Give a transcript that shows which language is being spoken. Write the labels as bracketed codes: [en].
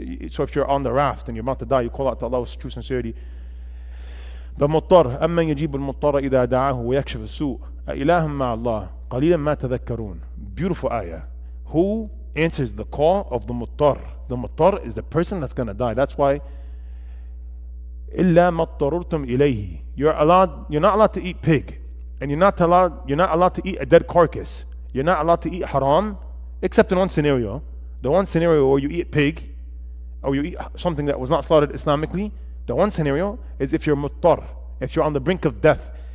[en] So if you're on the raft and you're about to die, you call out to Allah with true sincerity. [ar] The muttar, أَمَّنْ يُجِيبُ الْمُضْطَرَّ إِذَا دَعَاهُ وَيَكْشِفُ السُّوءَ أَإِلَهٌ مَعَ اللَّهِ قَلِيلًا مَا تَذَكَّرُونَ. [en] Beautiful ayah. Who answers the call of the muttar? The muttar is the person that's going to die. That's why [ar] إِلَّا مَا اضْطَرُرْتُمْ إِلَيْهِ. [en] You're not allowed to eat pig. And you're not allowed to eat a dead carcass. You're not allowed to eat haram, except in one scenario. The one scenario where you eat pig, or you eat something that was not slaughtered Islamically, the one scenario is if you're muttar, if you're on the brink of death.